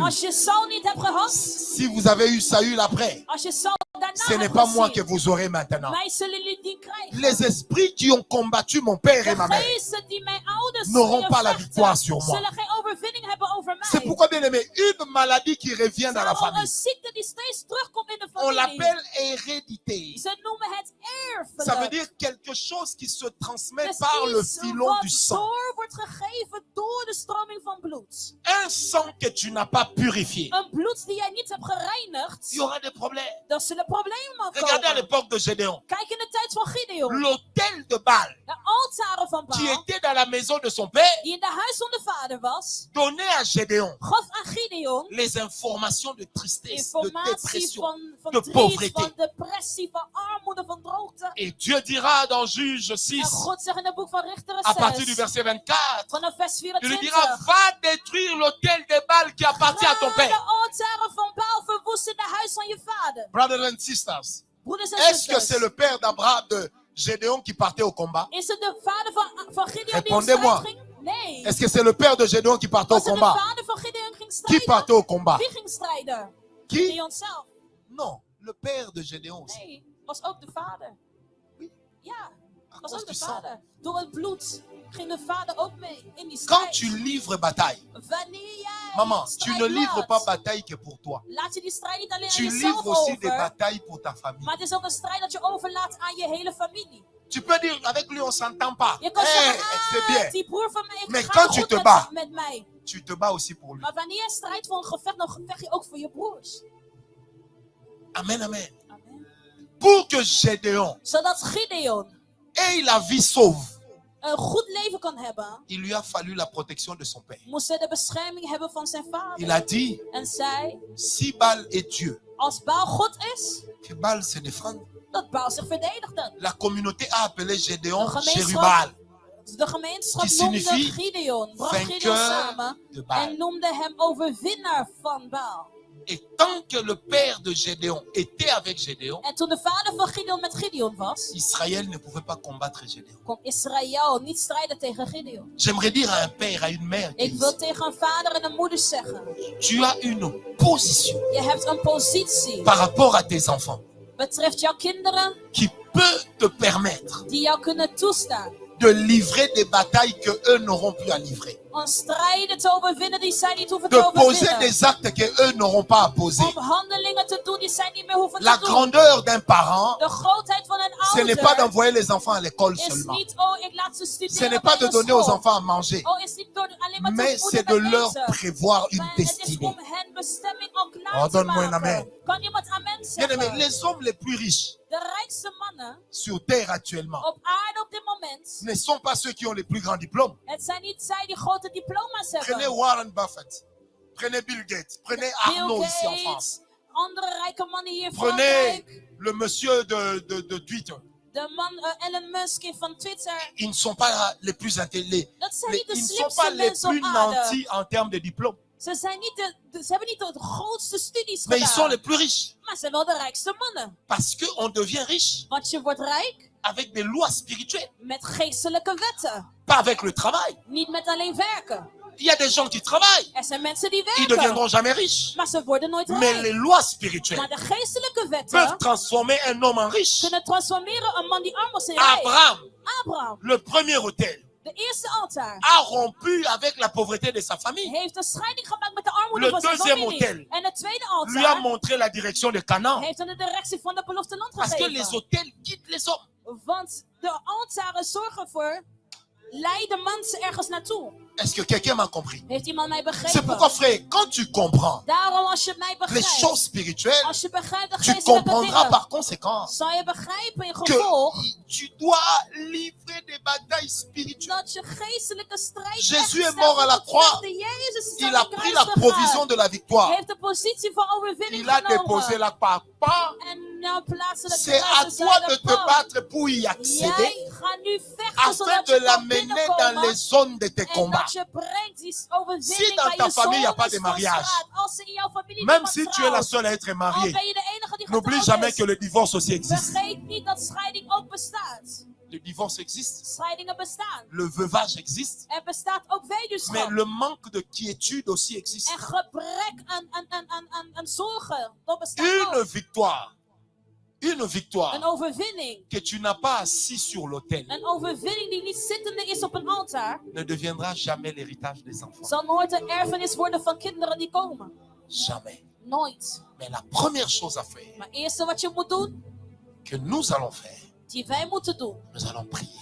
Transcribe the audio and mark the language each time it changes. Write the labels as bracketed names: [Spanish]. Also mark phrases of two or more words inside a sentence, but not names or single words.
[Dutch] Als je Saul niet hebt gehad. [French] si vous avez eu Saül après, [Dutch] Als je Saul daarna [French] ce n'est [Dutch] hebt [French] pas moi que [Dutch] gezien. [French] vous aurez maintenant. [Dutch] Mij zullen jullie die krijgen. [French] Les esprits qui ont combattu mon père et [Dutch] De [French] ma mère [Dutch] geesten die mijn ouders [French] n'auront [Dutch] zullen [French] pas la [Dutch] vechten, [French] victoire sur moi. [Dutch] zullen geen overwinning hebben over mij. [French] C'est pourquoi, bien aimé, une maladie qui revient dans la [Dutch] Daarom [French] famille, [Dutch] een ziekte die steeds terugkomt in de [French] on [Dutch] familie. [French] l'appelle hérédité. [Dutch] Ze noemen het [French] Ça veut [Dutch] erfelijk. [French] dire quelque chose qui se transmet [Dutch] Het is [French] par le [Dutch] iets [French] filon [Dutch] wat [French] du sang. [Dutch] door wordt gegeven door de stroming van bloed. [French] Un sang que tu n'as pas purifié. [Dutch] Een bloed die jij niet hebt gereinigd, [French] Il y aura des problèmes. [Dutch] dan zullen problemen [French] Regardez à [Dutch] komen. [French] l'époque de Gédéon. [Dutch] Kijk in de tijd van Gideon. [French] L'autel de Baal, [Dutch] De altaren van [French] qui [Dutch] Baal, [French] était dans la maison de son père, [Dutch] die in de huis van de vader was, [French] donnait à Gédéon [Dutch] gaf aan Gideon [French] les informations de tristesse, [Dutch] de informatie [French] dépression. [Dutch] van de verdriet, [French] pauvreté. [Dutch] van depressie, van armoede, van droogte. [French] Et Dieu dira dans Juge 6, [Dutch] En God zegt in het boek van Richteren [French] à partir du [Dutch] 6, [French] verset 24, [Dutch] vanaf vers [French] il lui [Dutch] 24. [French] dira, va détruire l'autel de Baal qui appartient à ton [Dutch] Ga de [French] père. [Dutch] altaren van Baal verwoesten in de huis van je vader. [English] Brothers and sisters, [Dutch] Broeders en [French] est-ce que [Dutch] zusters. [French] c'est le père d'Abraham, de Gédéon qui partait au combat? [Dutch] Is het de vader van Gideon die op [French] Répondez-moi. [Dutch] strijd ging? Nee. [French] Est-ce que c'est le père de Gédéon qui partait au [Dutch] Was het de [French] combat? [Dutch] vader van Gideon ging [French] Qui [Dutch] strijden? [French] partait au combat? [Dutch] Wie ging strijden? [French] Qui? [Dutch] Gideon zelf. [French] Non, le père de Gédéon aussi. [Dutch] Nee, was ook de vader. [French] Oui. [Dutch] Ja, [French] À [Dutch] was [French] cause [Dutch] ook [French] du [Dutch] de [French] sang. [Dutch] vader. Door het bloed ging de vader ook mee in die [French] Quand [Dutch] strijd. [French] tu livres bataille, [Dutch] Wanneer jij [French] maman, tu [Dutch] strijd [French] ne livres [Dutch] laat, [French] pas bataille que pour toi. [Dutch] laat je die strijd niet alleen aan [French] Tu [Dutch] jezelf [French] livres aussi des [Dutch] over, [French] batailles pour ta famille. [Dutch] maar het is ook een strijd dat je overlaat aan je hele familie. [French] Tu peux dire, avec lui on s'entend pas. [Dutch] Je kan Eh, zeggen, [French] c'est bien. [Dutch] die broer van mij, ik [French] Mais [Dutch] ga [French] quand tu [Dutch] goed [French] te bats, [Dutch] met mij. [French] tu te bats aussi pour lui. [Dutch] Maar wanneer je strijdt voor een gevecht, dan vecht je ook voor je broers. [French] Amen, amen. [Dutch] Amen. [French] Pour que Gédéon [Dutch] Zodat Gideon [French] ait la vie sauve, [Dutch] een goed leven kan hebben, [French] il lui a fallu la protection de son père. [Dutch] moest hij de bescherming hebben van zijn [French] Il [Dutch] vader. [French] a dit, [Dutch] En zei, [French] si Baal est Dieu, [Dutch] als Baal God is, [French] que Baal se défende. [Dutch] dat Baal zich verdedigde. [French] La communauté a appelé Gédéon [Dutch] De gemeenschap- [French] Chérubal, [Dutch] De gemeenschap Die noemde [French] signifie [Dutch] Gideon, bracht Gideon [French] vainqueur [Dutch] samen [French] de Baal. [Dutch] en noemde hem overwinnaar van Baal. [French] Et tant que le père de Gédéon était avec Gédéon, [Dutch] En toen de vader van Gideon met Gideon was, [French] Israël ne pouvait pas combattre Gédéon. [Dutch] kon Israël niet strijden tegen Gideon. [French] J'aimerais dire à un père, à une mère, [Dutch] Ik wil tegen een vader en een moeder zeggen, [French] tu as une position [Dutch] je hebt een positie [French] par rapport à tes enfants [Dutch] betreft jouw kinderen [French] qui peut te permettre [Dutch] die jou kunnen toestaan [French] de livrer des batailles que eux n'auront plus à livrer. [Dutch] om strijden te overwinnen die zij niet hoeven te [French] De poser [Dutch] overwinnen. [French] des actes que eux n'auront pas à poser. [Dutch] Om handelingen te doen die zij niet meer hoeven [French] La [Dutch] te doen. [French] grandeur d'un parent, [Dutch] De grootheid van een [French] ce n'est pas [Dutch] ouder [French] d'envoyer les enfants à l'école [Dutch] is [French] seulement. [Dutch] niet, oh ik laat ze studeren [French] Ce n'est [Dutch] bij [French] pas de [Dutch] de [French] donner aux [Dutch] school. [French] enfants à manger, [Dutch] Oh, is niet door alleen maar te [French] mais [Dutch] voeden [French] c'est de [Dutch] met [French] leur [Dutch] eten. [French] prévoir une [Dutch] Maar het is [French] destinée. [Dutch] om hen bestemming al klaar [French] Oh, [Dutch] te [French] donne-moi un [Dutch] maken. [French] amen. [Dutch] Kan iemand amen [French] Bien aimé, [Dutch] zeggen? [French] les hommes les plus riches [Dutch] De rijkste mannen [French] sur terre actuellement [Dutch] op aarde op dit moment, [French] ne sont pas ceux qui ont les plus grands diplômes. [Dutch] het zijn niet zij die grote diploma's [French] Prenez [Dutch] hebben. [French] Warren Buffett, prenez Bill Gates, prenez Arnaud ici en [Dutch] Bill [French] France, [Dutch] Gates, andere rijke mannen hier in [French] prenez [Dutch] Frankrijk. [French] le monsieur de Twitter. [Dutch] De man Elon Musk van Twitter. [French] Ils ne sont pas les plus intelligents. [Dutch] Dat zijn niet de [French] Ils ne sont [Dutch] slimste [French] pas les [Dutch] mensen [French] plus [Dutch] op aarde. [French] nantis en termes de diplôme. [Dutch] Ze hebben niet de grootste studies [French] Mais ils sont les [Dutch] gedaan. [French] plus riches. [Dutch] Maar ze zijn wel de rijkste mannen. [French] Parce qu'on devient riche [Dutch] Want je wordt rijk [French] avec des lois spirituelles, [Dutch] met geestelijke wetten. [French] pas avec le travail. [Dutch] Niet met alleen werken. [French] Il y a des gens qui travaillent, [Dutch] Er zijn mensen die [French] ils ne [Dutch] werken. [French] deviendront jamais riches. [Dutch] Maar ze worden nooit [French] Mais [Dutch] rijk. [French] les lois spirituelles [Dutch] Maar de geestelijke [French] peuvent [Dutch] wetten [French] transformer un homme en riche. [Dutch] kunnen transformeren een man die arm was in rijk. [French] Abraham, [Dutch] Abraham, [French] le premier autel, [Dutch] de eerste altaar, [French] a rompu avec la pauvreté de sa famille. [Dutch] heeft een scheiding gemaakt met de armoede [French] Le [Dutch] van zijn [French] deuxième [Dutch] familie. [French] autel [Dutch] En het tweede [French] Lui a [Dutch] altaar [French] montré la direction de Canaan. [Dutch] heeft aan de directie van de beloofde land [French] Parce que les [Dutch] gegeven. [French] autels quittent les hommes. [Dutch] Want de altaren zorgen ervoor, leiden mensen ergens naartoe. [French] Est-ce que quelqu'un m'a compris? [Dutch] Heeft iemand mij [French] C'est pourquoi, [Dutch] begrepen? [French] frère, quand tu comprends [Dutch] Daarom als je mij [French] les [Dutch] begrijpt, [French] choses spirituelles, [Dutch] als je begrijpt de [French] tu [Dutch] geestelijke [French] comprendras [Dutch] dingen, [French] par conséquent [Dutch] zal je begrijpen in [French] que [Dutch] gevolg [French] tu dois livrer des batailles spirituelles. [Dutch] dat je geestelijke strijd [French] Jésus [Dutch] echt [French] est mort à la [Dutch] moet [French] croix. [Dutch] vechten. Jezus is [French] Il [Dutch] aan [French] a [Dutch] de [French] pris [Dutch] kruis [French] la [Dutch] gegaan. [French] provision de la [Dutch] Hij [French] victoire. [Dutch] heeft de positie van overwinning [French] Il a déposé [Dutch] genomen. [French] la papa. [Dutch] En nou plaatsen de [French] C'est à [Dutch] kruis [French] toi de [Dutch] de [French] te battre pour y accéder, [Dutch] Jij gaat nu vechten [French] afin [Dutch] zodat [French] de [Dutch] je kan [French] l'amener dans [Dutch] binnenkomen. [French] les zones de tes [Dutch] En [French] combats. [Dutch] dat je brengt die overwinning [French] Si dans [Dutch] bij [French] ta [Dutch] je [French] famille, y a [Dutch] zoon [French] pas [Dutch] is [French] de [Dutch] van [French] mariage, [Dutch] straat. Als ze in jouw familie [French] Même [Dutch] niemand [French] si tu es la [Dutch] trouwt, [French] seule à être [Dutch] al [French] mariée, [Dutch] ben je de enige [French] N'oublie jamais que le divorce aussi existe. [Dutch] Vergeet niet dat scheiding ook bestaat. [French] Le divorce existe. [Dutch] Scheidingen bestaan. [French] Le veuvage existe. [Dutch] Er bestaat ook [French] Mais [Dutch] weduwschap. [French] le manque de quiétude aussi existe. [Dutch] En gebrek aan zorgen. Dat bestaat [French] Une [Dutch] ook. [French] victoire. Une [Dutch] Een [French] victoire [Dutch] overwinning. [French] que tu n'as pas assis sur l'autel [Dutch] Een overwinning die niet zittende is op een altaar. [French] ne deviendra jamais l'héritage des enfants. [Dutch] Zal nooit een erfenis worden van kinderen die komen. [French] Jamais. [Dutch] Nooit. [French] Mais la première chose à faire, [Dutch] Maar het eerste wat je moet doen, [French] que nous allons faire, [Dutch] die wij moeten doen. [French] nous allons prier